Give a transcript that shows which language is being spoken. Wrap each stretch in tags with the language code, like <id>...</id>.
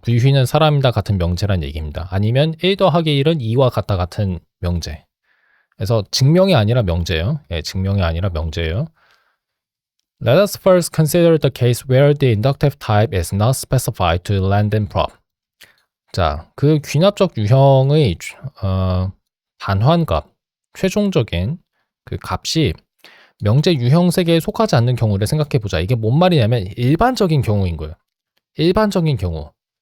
<ko>V휘는 사람이다 같은 명제란 얘기입니다. 아니면 1 더하기 1은 2와 같다 같은 명제. 그래서 증명이 아니라 명제예요. 예, 증명이 아니라 명제예요.</ko> <en>Let us first consider the case where the inductive type is not specified to land and prop.</en> <ko>자, 그 귀납적 유형의 반환값, 최종적인 그 값이 명제 유형 세계에 속하지 않는 경우를 생각해 보자. 이게 뭔 말이냐면 일반적인 경우인 거예요. 일반적인 경우.</ko>